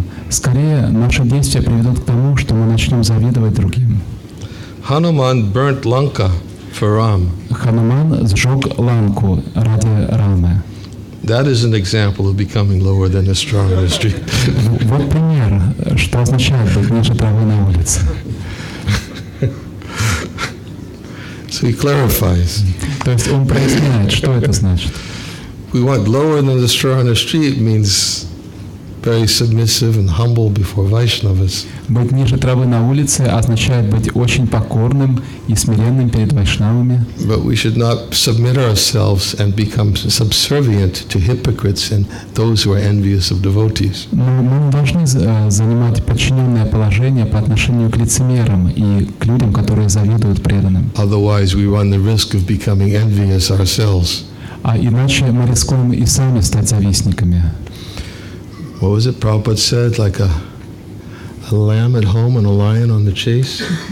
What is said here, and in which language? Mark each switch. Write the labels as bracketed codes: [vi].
[ru] Скорее, наши действия приведут к тому, что мы начнем завидовать другим. [en] Hanuman burnt Lanka for Ram. [ru] Хануман сжег Ланку ради Рамы. [en] That is an example of becoming lower than a straw in the street. [ru] Вот пример, что означает быть ниже травы на улице. [en] So he clarifies. [ru] То есть он проясняет, что это значит. [en] We want lower than the straw on the street means very submissive and humble before Vaishnavas. [ru] Быть ниже травы на улице означает быть очень покорным и смиренным перед вайшнавами. [en] But we should not submit ourselves and become subservient to hypocrites and those who are envious of devotees. [ru] Но мы не должны занимать подчиненное положение по отношению к лицемерам и к людям, которые завидуют преданным. [en] Otherwise, we run the risk of becoming envious ourselves. [ru] А иначе мы рискуем и сами стать завистниками. [en] What was it Prabhupada said? Like a lamb at home and a lion on the chase?